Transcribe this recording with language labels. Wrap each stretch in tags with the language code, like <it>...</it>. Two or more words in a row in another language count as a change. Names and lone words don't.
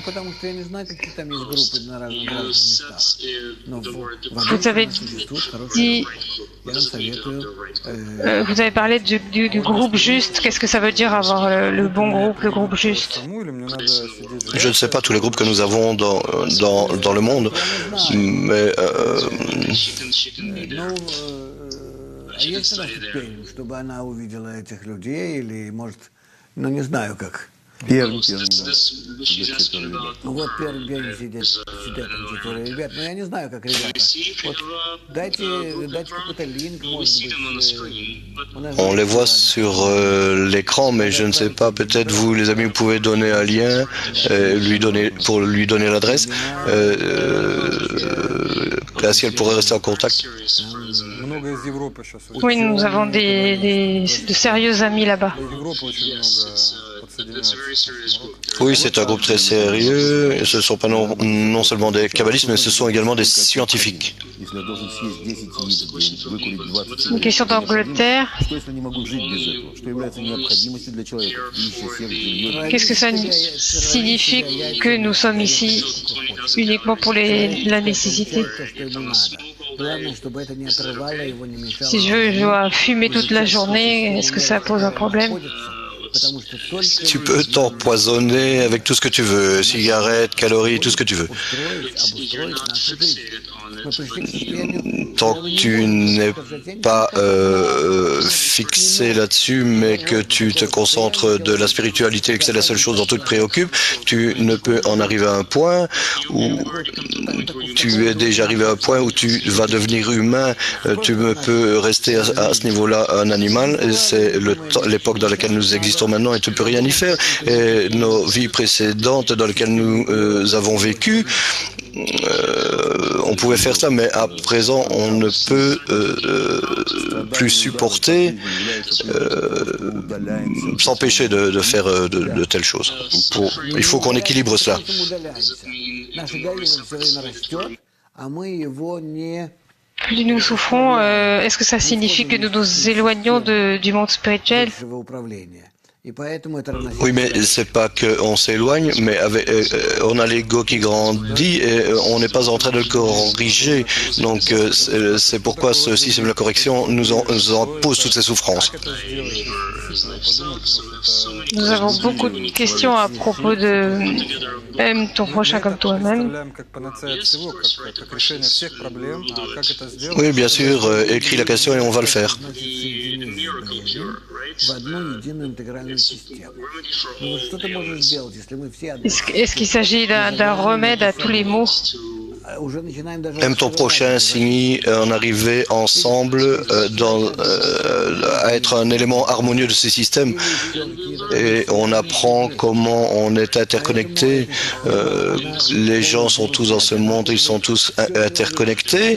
<fr>Vous avez dit, vous avez parlé du groupe juste. Qu'est-ce que ça veut dire avoir le bon groupe, le groupe juste? Je ne sais pas tous les groupes que nous avons dans le monde, mais</fr> <ru>Есть она ступень, чтобы она увидела этих людей, или, может, ну, не знаю как. Первый, да. Сидят 4 ребят. Вот первый день сидят там 4 ребят, но я не знаю, как ребята. Вот дайте какой-то линк, может быть.</ru> <fr>On les voit sur l'écran, mais je ne sais pas, peut-être vous les amis, vous pouvez donner un lien pour lui donner l'adresse. Si elle pourrait rester en contact.</fr> <ru>Много из Европы сейчас.</ru> <fr>Oui, nous avons de sérieux amis là-bas.</fr> <ru>Из Европы очень много подсоединяется.</ru> <fr>Oui, c'est un groupe très sérieux. Ce ne sont pas non seulement des kabbalistes, mais ce sont également des scientifiques.</fr> <ru>Если я должен съесть 10 яиц в день, выкурить 20</ru> <fr>Une question d'Angleterre.</fr> <ru>Что если не могу жить без этого? Что является необходимостью для человека? Пища, секс, жилье.</ru> <fr>Qu'est-ce que ça signifie que nous sommes ici uniquement pour la nécessité?</fr> <ru>Главное, чтобы это не отрывало его, не мешало.</ru> <fr>Si je dois fumer toute la journée, est-ce que ça pose un problème?</fr> <ru>Потому что только</ru> <fr>Tu peux t'empoisonner avec tout ce que tu veux, cigarettes, calories, tout ce que tu veux.</fr> <ru>обустроить нашу жизнь. Мы пришли к состоянию,</ru> <fr>Tant que tu n'es pas fixé là-dessus, mais que tu te concentres de la spiritualité et que c'est la seule chose dont tu te préoccupes, tu ne peux en arriver à un point où tu es déjà arrivé à un point où tu vas devenir humain. Tu peux rester à ce niveau-là un animal. C'est l'époque dans laquelle nous existons maintenant et tu ne peux rien y faire. Et nos vies précédentes dans lesquelles nous avons vécu, on pouvait faire ça, mais à présent, on ne peut plus supporter s'empêcher de faire de telles choses. Il faut qu'on équilibre cela.</fr> <ru>наш эгоизм все время растет, а мы его не...</ru> <fr>Plus nous souffrons, est-ce que ça signifie que nous nous éloignons du monde spirituel?</fr> <ru>высшего управления. И поэтому это</ru> <fr>Oui, mais c'est pas qu'on s'éloigne, mais on a l'ego qui grandit et on n'est pas en train de le corriger. Donc c'est pourquoi ce système de correction nous impose toutes ces souffrances. Nous avons beaucoup de questions à propos de aime ton prochain comme toi-même. Oui, bien sûr, écris la question et on va le faire.</fr> <ru>в одну единую интегральную систему. Ну вот что ты можешь сделать, если мы все</ru> <fr>Est-ce qu'il s'agit d'un remède à tous les maux?</fr> <ru>уже начинаем даже...</ru> <fr>Aime ton prochain signe en arriver ensemble à être un élément harmonieux de ces systèmes. Et on apprend comment on est interconnecté. Les gens sont tous dans ce monde, ils sont tous interconnectés.</fr>